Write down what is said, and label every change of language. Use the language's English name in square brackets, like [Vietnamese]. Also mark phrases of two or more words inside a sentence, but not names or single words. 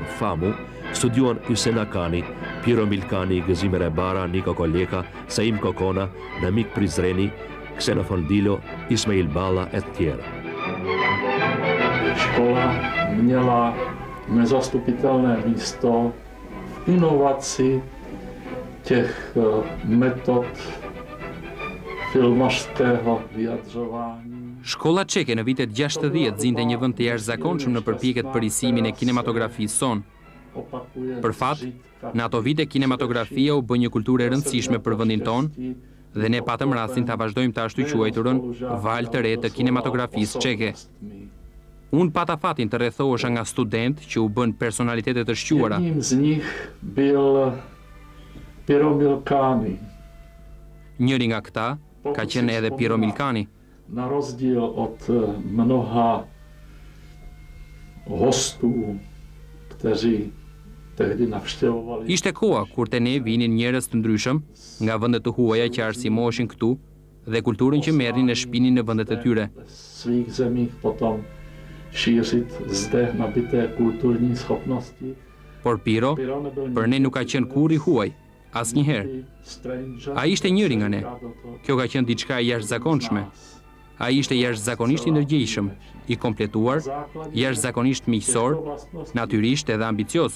[Albanian] FAMU, studiuan Hysén Akani, Piero Milkani, Gëzime Rebara, Niko Koleka, Saim Kokona, Namik Prizreni, Xenofon Dilo, Ismail Balla e të tjerë. [Czech] Škola měla nezastupitelné místo v inovaci těch metod filmařského vyjadřování. [Albanian] Shkolla çeke në vitet 60 zinte një vend të jashtëzakonshëm në përpjekjet për risimin e kinematografisë son. Për fat, në ato vite kinematografia u bë një kulturë e rëndësishme për vendin ton dhe ne patëm rastin ta vazhdojmë të ashtu quajturën valë të re të kinematografisë çeke. Unë pata fatin të rrethohesha nga student që u bën personalitete të shquara. [Czech] Jedním z nich byl Piero Milkani. [Albanian] Njëri nga këta ka qenë edhe Piero Milkani. [Czech] Na rozdíl od mnoha hostů, kteří tehdy navštěvovali. [Albanian] Ishte koha kur te ne vinin njerëz të ndryshëm nga vende të huaja që arsimoheshin këtu dhe kulturën që merrnin e shpinin në vendet e tyre. [Czech] Svých zemích potom šířit zde nabité kulturní schopnosti. [Albanian] Por Piero, për ne nuk ka qenë kur i huaj, asnjëherë. Ai ishte njëri nga ne. Kjo ka qenë diçka e jashtëzakonshme. Ai ishte jashtëzakonisht i ndërgjegjshëm, i kompletuar, jashtëzakonisht miqësor, natyrisht edhe ambicioz.